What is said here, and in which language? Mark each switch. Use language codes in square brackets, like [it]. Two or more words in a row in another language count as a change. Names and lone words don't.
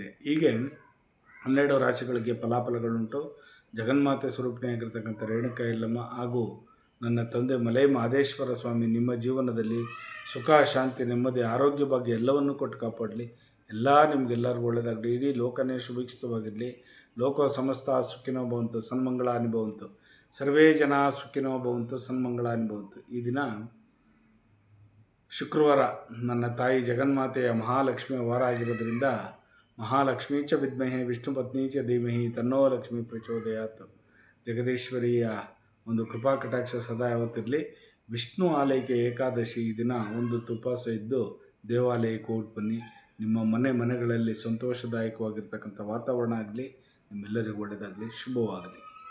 [kn] ಹೀಗೆ 12 ರಾಶಿಗಳಿಗೆ ಫಲಾಫಲಗಳುಂಟು. ಜಗನ್ಮಾತೆ ಸ್ವರೂಪಿಣಿಯಾಗಿರ್ತಕ್ಕಂಥ ರೇಣುಕಾ ಯಲ್ಲಮ್ಮ ಹಾಗೂ ನನ್ನ ತಂದೆ ಮಲೈ ಮಹದೇಶ್ವರ ಸ್ವಾಮಿ ನಿಮ್ಮ ಜೀವನದಲ್ಲಿ ಸುಖ, ಶಾಂತಿ, ನೆಮ್ಮದಿ, ಆರೋಗ್ಯ, ಭಾಗ್ಯ ಎಲ್ಲವನ್ನೂ ಕೊಟ್ಟು ಕಾಪಾಡಲಿ. ನಿಮಗೆಲ್ಲರಿಗೂ ಒಳ್ಳೆಯದಾಗಲಿ. ಇಡೀ ಲೋಕನೇ ಸುಭಿಕ್ಷಿತವಾಗಿರಲಿ. [sa] ಲೋಕ ಸಮಸ್ತ ಸುಖಿನೋ ಭವಂತು, ಸನ್ಮಂಗಳಾನಿ ಭವಂತು. ಸರ್ವೇ ಜನ ಸುಖಿನೋ ಭವಂತು, ಸನ್ಮಂಗಳಾನಿ ಭವಂತು. [kn] ಈ ದಿನ ಶುಕ್ರವಾರ, ನನ್ನ ತಾಯಿ ಜಗನ್ಮಾತೆಯ ಮಹಾಲಕ್ಷ್ಮಿಯ ವಾರ ಆಗಿರೋದ್ರಿಂದ [sa] ಮಹಾಲಕ್ಷ್ಮೀ ಚ ವಿದ್ಮಹೇ ವಿಷ್ಣು ಪತ್ನಿ ಚ ಧೀಮಹಿ ತನ್ನೋ ಲಕ್ಷ್ಮೀ ಪ್ರಚೋದಯಾತ್. [kn] ಜಗದೀಶ್ವರಿಯ ಒಂದು ಕೃಪಾ ಕಟಾಕ್ಷ ಸದಾ ಯಾವತ್ತಿರಲಿ. ವಿಷ್ಣು ಆಲಯಕ್ಕೆ ಏಕಾದಶಿ ಈ ದಿನ ಒಂದು ಉಪವಾಸ ಇದ್ದು ದೇವಾಲಯಕ್ಕೆ ಹೋಗಿ ಬನ್ನಿ. ನಿಮ್ಮ ಮನೆಗಳಲ್ಲಿ ಸಂತೋಷದಾಯಕವಾಗಿರ್ತಕ್ಕಂಥ ವಾತಾವರಣ ಆಗಲಿ. ನಿಮ್ಮೆಲ್ಲರಿಗೂ ಒಳ್ಳೆಯದಾಗಲಿ, ಶುಭವಾಗಲಿ.